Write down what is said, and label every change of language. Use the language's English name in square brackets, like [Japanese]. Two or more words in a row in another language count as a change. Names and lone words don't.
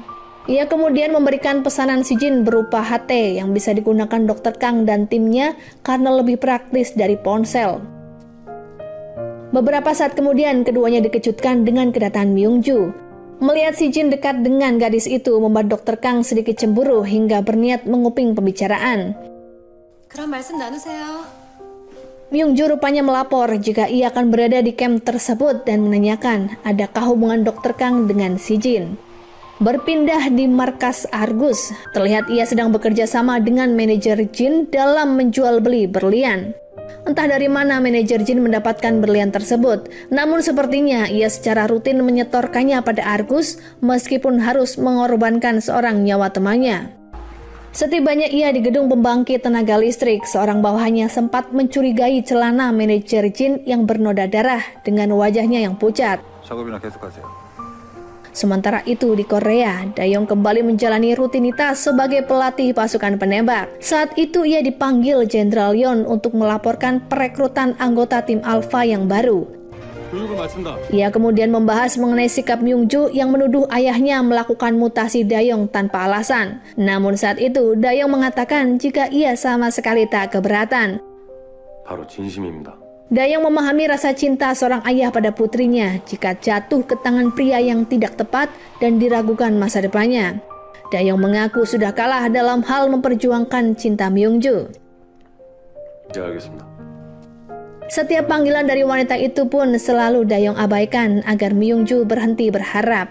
[Indonesian] Ia kemudian memberikan pesanan Si Jin berupa HT yang bisa digunakan Dr. Kang dan timnya karena lebih praktis dari ponsel. Beberapa saat kemudian, keduanya dikejutkan dengan kedatangan Myung-ju. Melihat Si Jin dekat dengan gadis itu membuat Dr. Kang sedikit cemburu hingga berniat menguping pembicaraan. [Korean] 그럼 말씀 나누세요. [Indonesian] Myung-ju rupanya melapor jika ia akan berada di kamp tersebut dan menanyakan adakah hubungan Dr. Kang dengan Si Jin. Berpindah di markas Argus, terlihat ia sedang bekerja sama dengan manajer Jin dalam menjual beli berlian. Entah dari mana manajer Jin mendapatkan berlian tersebut, namun sepertinya ia secara rutin menyetorkannya pada Argus meskipun harus mengorbankan seorang nyawa temannya. Setibanya ia di gedung pembangkit tenaga listrik, seorang bawahannya sempat mencurigai celana manajer Jin yang bernoda darah dengan wajahnya yang pucat. [Korean] 작업이나 계속하세요. [Indonesian] Sementara itu di Korea, Dayong kembali menjalani rutinitas sebagai pelatih pasukan penembak. Saat itu ia dipanggil Jenderal Yeon untuk melaporkan perekrutan anggota tim Alpha yang baru. Ia kemudian membahas mengenai sikap Myung-ju yang menuduh ayahnya melakukan mutasi Dayong tanpa alasan. Namun saat itu Dayong mengatakan jika ia sama sekali tak keberatan. [Korean] 바로 진심입니다. [Indonesian] Dayong memahami rasa cinta seorang ayah pada putrinya jika jatuh ke tangan pria yang tidak tepat dan diragukan masa depannya. Dayong mengaku sudah kalah dalam hal memperjuangkan cinta Myung-ju. [Korean] 이제 알겠습니다. [Indonesian] Setiap panggilan dari wanita itu pun selalu Dayong abaikan agar Myung-ju berhenti berharap.